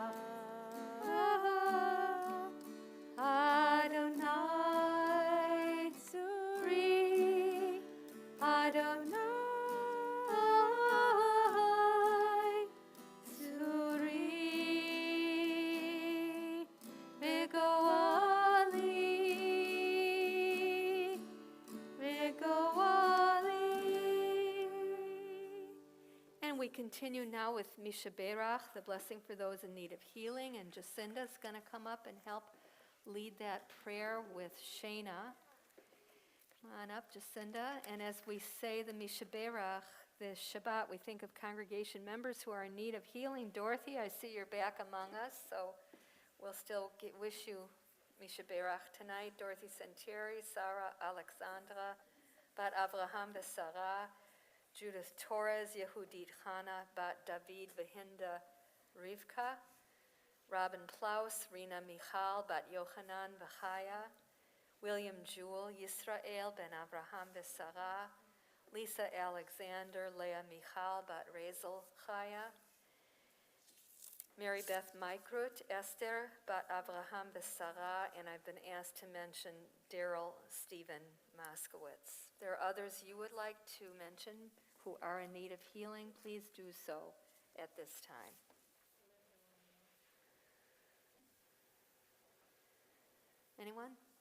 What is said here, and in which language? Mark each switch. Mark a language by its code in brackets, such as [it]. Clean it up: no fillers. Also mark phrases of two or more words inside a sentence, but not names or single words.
[he] Adonai Tzuri, Adonai Tzuri, Vigoali. [en] And we continue now with Mishaberach, the blessing for those in need of healing, and Jacinda's going to come up and help lead that prayer with Shana. Come on up, Jacinda. And as we say the Mishaberach, this Shabbat, we think of congregation members who are in need of healing. Dorothy, I see you're back among us, so we'll still wish you Mishaberach tonight. Dorothy Sentieri, Sarah Alexandra, Bat Avraham Besara, Judith Torres, Yehudit Chana, Bat David Vahinda Rivka, Robin Plaus, Rina Michal, Bat Yochanan Vachaya, William Jewell, Yisrael Ben Avraham Besara, Lisa Alexander, Leah Michal, Bat Rezel Chaya, Mary Beth Mikrut, Esther, Bat Avraham Besara, and I've been asked to mention Daryl Stephen Moskowitz. If there are others you would like to mention who are in need of healing, please do so at this time. Anyone?